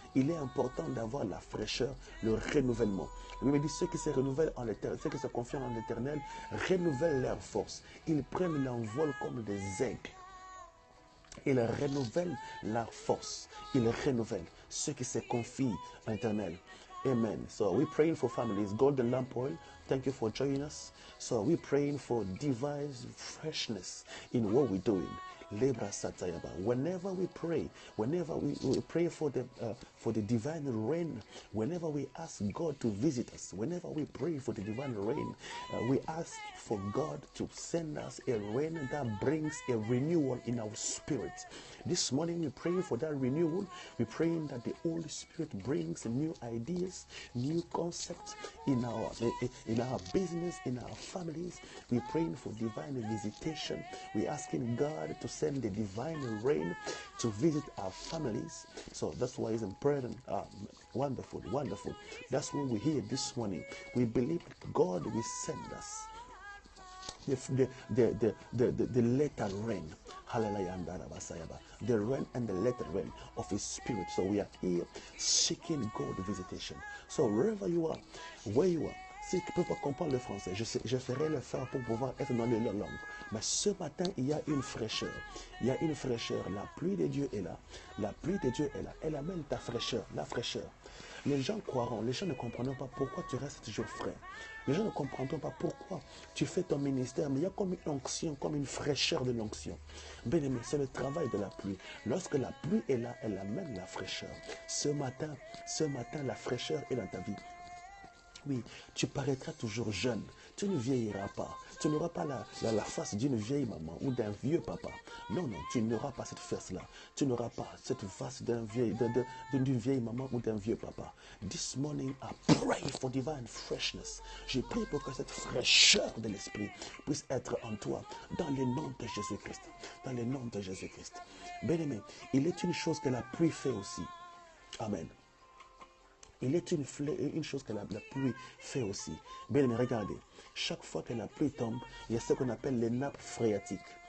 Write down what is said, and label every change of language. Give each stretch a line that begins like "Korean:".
French: Il est important d'avoir la fraîcheur, le renouvellement. La Bible dit ceux qui se renouvellent en l'éternel, ceux qui se confient en l'éternel, renouvellent leur force. Ils prennent l'envol comme des aigles. Ils renouvellent leur force. Ils renouvellent ceux qui se confient en l'éternel. Amen.
English: So we're praying for families. Golden Lamp Oil, thank you for joining us. So we're praying for divine freshness in what we're doing. Lebra Satayaba. Whenever we pray for the divine rain, whenever we ask God to visit us, whenever we pray for the divine rain, we ask for God to send us a rain that brings a renewal in our spirit. This morning we're praying for that renewal. We're praying that the Holy Spirit brings new ideas, new concepts in our business, in our families. We're praying for divine visitation. We're asking God to send the divine rain to visit our families. So that's why it's important. Wonderful, wonderful. That's what we hear this morning. We believe God will send us the latter rain. Hallelujah. The rain and the latter rain of His Spirit. So we are here seeking God visitation. So wherever you are,
French: where you are, si tu ne peux pas comprendre le français, je ferai l'effort pour pouvoir être dans les langues. Mais ce matin, il y a une fraîcheur. Il y a une fraîcheur. La pluie de Dieu est là. La pluie de Dieu est là. Elle amène ta fraîcheur, la fraîcheur. Les gens croiront, les gens ne comprendront pas pourquoi tu restes toujours frais. Les gens ne comprendront pas pourquoi tu fais ton ministère, mais il y a comme une onction, comme une fraîcheur de l'onction. Bien aimé, c'est le travail de la pluie. Lorsque la pluie est là, elle amène la fraîcheur. Ce matin, la fraîcheur est dans ta vie. Oui, tu paraîtras toujours jeune. Tu ne vieilliras pas. Tu n'auras pas la face d'une vieille maman ou d'un vieux papa. Non, tu n'auras pas cette face-là. Tu n'auras pas cette face d'une vieille maman ou d'un vieux papa.
English: This morning, I pray for divine freshness.
French: Je prie pour que cette fraîcheur de l'esprit puisse être en toi, dans le nom de Jésus-Christ. Dans le nom de Jésus-Christ. Bien-aimé, il est une chose que la pluie fait aussi. Amen. Il est une chose que la pluie fait aussi. Bien, mais regardez, chaque fois que la pluie tombe, il y a ce qu'on appelle les nappes phréatiques.